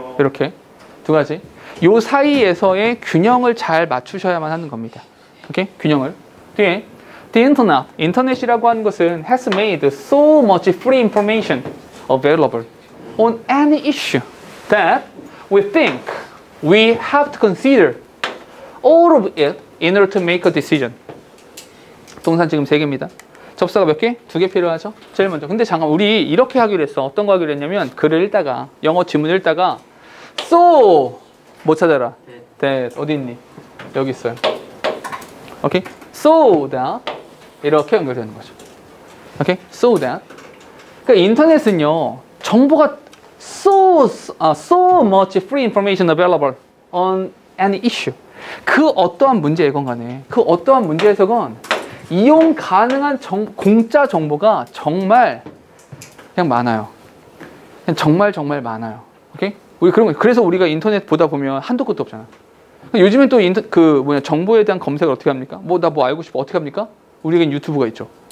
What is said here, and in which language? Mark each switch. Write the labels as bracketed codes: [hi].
[ko] 이렇게 두 가지. 요 사이에서의 균형을 잘 맞추셔야만 하는 겁니다. 오케이? 균형을. [en] 뒤에 The internet, [ko] 인터넷이라고 하는 것은 [en] has made so much free information available on any issue that we think we have to consider all of it in order to make a decision. [ko] 동사 지금 3개입니다. 접사가 몇 개? 2개 필요하죠? 제일 먼저. 근데 잠깐 우리 이렇게 하기로 했어. 어떤 거 하기로 했냐면 글을 읽다가 영어 지문을 읽다가 so 못 찾아라. that 어디 있니? 여기 있어요. 오케이? So that 이렇게 연결되는 거죠. 오케이? So that. 그러니까 인터넷은요, 정보가 [en] so much free information available on any issue. [ko] 그 어떠한 문제이건 간에, 그 어떠한 문제에서건 이용 가능한 공짜 정보가 정말 그냥 많아요. 그냥 정말 많아요. 오케이? 우리 그런 거, 그래서 우리가 인터넷 보다 보면 한도 끝도 없잖아. 요즘엔 또 정보에 대한 검색을 어떻게 합니까? 나 뭐 알고 싶어. 어떻게 합니까? 우리에겐 유튜브가 있죠.